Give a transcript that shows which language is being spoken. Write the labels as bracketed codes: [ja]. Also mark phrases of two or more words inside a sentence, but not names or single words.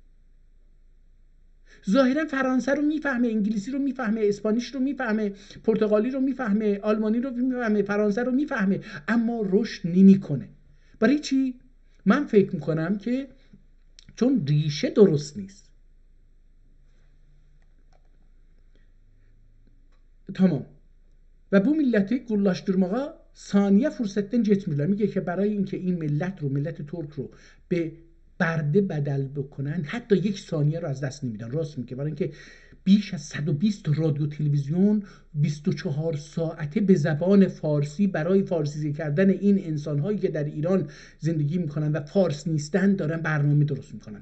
[fa] ظاهرا فرانسه رو میفهمه، انگلیسی رو میفهمه، اسپانیش رو میفهمه، پرتغالی رو میفهمه، آلمانی رو میفهمه، فرانسه رو میفهمه، اما رشد نمیکنه. برای چی؟ من فکر میکنم که چون ریشه درست نیست. Tamam. [az] و bu milleti gurlaştırmağa saniye fırsattan geçmirler. [fa] میگه که برای اینکه این ملت ترک رو به برده بدل بکنن حتی 1 ثانیه رو از دست نمیدن. راست میگه. برای اینکه بیش از 120 رادیو تلویزیون 24 ساعته به زبان فارسی برای فارسیزی کردن این انسان‌هایی که در ایران زندگی میکنن و فارس نیستن دارن برنامه درست میکنن.